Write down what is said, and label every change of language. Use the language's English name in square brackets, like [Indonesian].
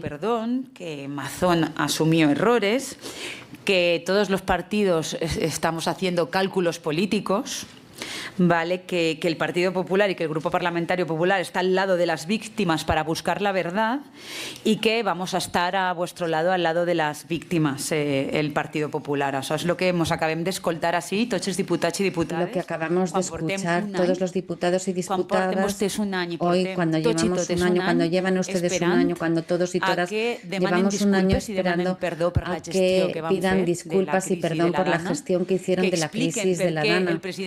[Spanish] perdón, que Mazón asumió errores, que todos los partidos estamos haciendo cálculos políticos, ¿vale? Que el Partido Popular y que el Grupo Parlamentario Popular está al lado de las víctimas para buscar la verdad y que vamos a estar a vuestro lado, al lado de las víctimas, el Partido Popular. [Catalan] Això és el que ens acabem d'escoltar així, tots els diputats i diputades. [Spanish] Lo que acabamos de escuchar todos los diputados y diputadas hoy, cuando llevamos un año, cuando llevan ustedes un año, cuando todos y todas llevamos un año esperando a que pidan disculpas y perdón por la gestión que hicieron de la crisis de la Dana.